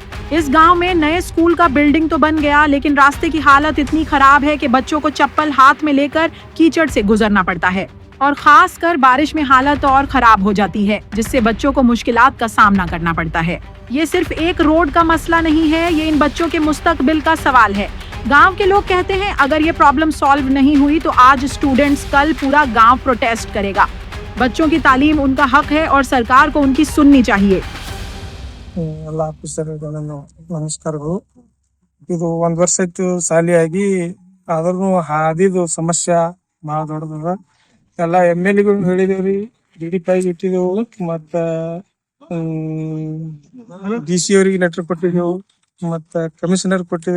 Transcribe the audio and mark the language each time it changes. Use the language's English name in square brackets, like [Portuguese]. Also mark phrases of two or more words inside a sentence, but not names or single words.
[Hindi] इस गांव में नए स्कूल का बिल्डिंग तो बन गया, लेकिन रास्ते की हालत इतनी खराब है कि बच्चों को चप्पल हाथ में लेकर कीचड़ से गुजरना पड़ता है और खासकर बारिश में हालत और खराब हो जाती है, जिससे बच्चों को मुश्किलात का सामना करना पड़ता है। ये सिर्फ एक रोड का मसला नहीं है, ये इन बच्चों के मुस्तकबिल का सवाल है। गांव के लोग कहते हैं अगर ये [English] problem solve [Hindi] नहीं हुई तो आज स्टूडेंट्स, कल पूरा गांव प्रोटेस्ट करेगा। बच्चों की तालीम उनका हक है और सरकार को उनकी सुननी चाहिए। [Kannada] ಎಲ್ಲ ಆಫೀಸರ್ಗಳು ನಮಸ್ಕಾರಗಳು। ಇದು ಒಂದ್ ವರ್ಷ ಆಯ್ತು ಸಾಲಿಯಾಗಿ, ಆದ್ರೂ ಹಾದಿದು ಸಮಸ್ಯೆ ಭಾಳ ದೊಡ್ಡದ। ಎಲ್ಲ MLA ಹೇಳಿದೇವ್ರಿ, DDP ಇಟ್ಟಿದೆವು, ಮತ್ತ DC ಅವ್ರಿಗೆ ಲೆಟರ್ ಕೊಟ್ಟಿದ್ದೆವು, ಮತ್ತ ಕಮಿಷನರ್ ಕೊಟ್ಟಿದ್ದೆವು।